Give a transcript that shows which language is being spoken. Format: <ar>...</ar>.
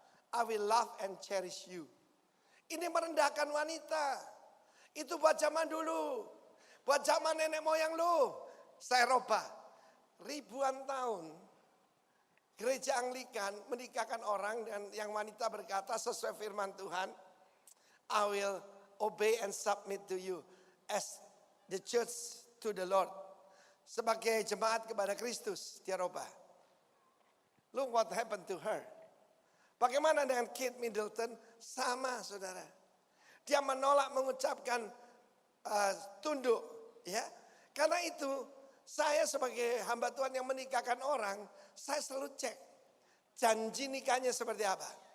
<en>I will love and cherish you.</en> <id>Ini merendahkan wanita. Itu buat zaman dulu. Buat zaman nenek moyang lu. Saya robah. Ribuan tahun. Gereja Anglikan menikahkan orang dan yang wanita berkata sesuai firman Tuhan.</id> <en>I will obey and submit to you. As the church to the Lord.</en> <id>Sebagai jemaat kepada Kristus, dia robah.</id> <en>Look what happened to her.</en> <id>Bagaimana dengan Kate Middleton? Sama saudara. Dia menolak mengucapkan tunduk. Ya, karena itu saya sebagai hamba Tuhan yang menikahkan orang, saya selalu cek. Janji nikahnya seperti apa.</id>